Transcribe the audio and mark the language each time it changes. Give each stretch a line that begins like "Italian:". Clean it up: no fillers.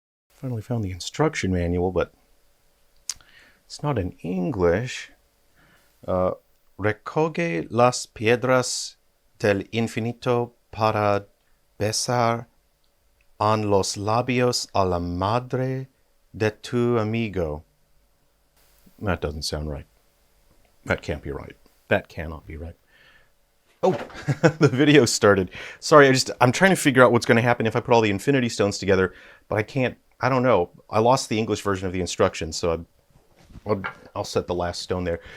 English: Finally found the instruction manual, but it's not in English.
Spanish: Recoge las piedras del infinito para besar en los labios a la madre de tu amigo.
English: That doesn't sound right. That can't be right. That cannot be right. Oh, the video started. Sorry, I'm trying to figure out what's going to happen if I put all the Infinity Stones together, but I can't. I don't know. I lost the English version of the instructions, so I'll set the last stone there.